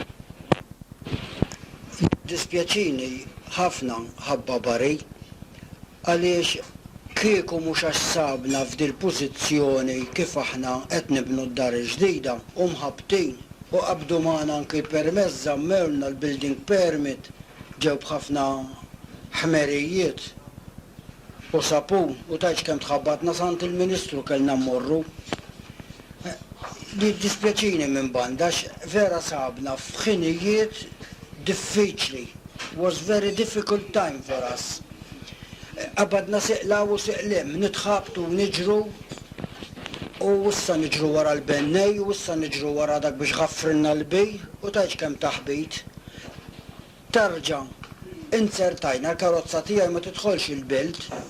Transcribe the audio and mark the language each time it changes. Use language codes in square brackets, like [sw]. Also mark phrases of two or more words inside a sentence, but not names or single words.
[mt] Dispjaċini ħafna ħabba barri għaliex kieku mhux għax sabna f'dil pożizzjoni kif aħna qed nibnu d-dar ġdida u mħabbtin u qabdu magħna anke permezz żammewlna l-building permit ġew b'ħafna ħmerijiet u sapun u tajx kemm tħabbatna sant il-Ministru kellna mmorru. Dispjaċini minn bandax vera sabna f'ħinijiet diffiċli. [en] Was very difficult time for us. [mt] Qabadna siqlaw u siqlim, nitħabtu niġru u issa niġru wara l-bennej u issa niġru wara dak biex ħaffrilna l-bij u tajx kemm taħbit. Tarġa' insertajna l-karozza tiegħi ma tidħolx il-belt.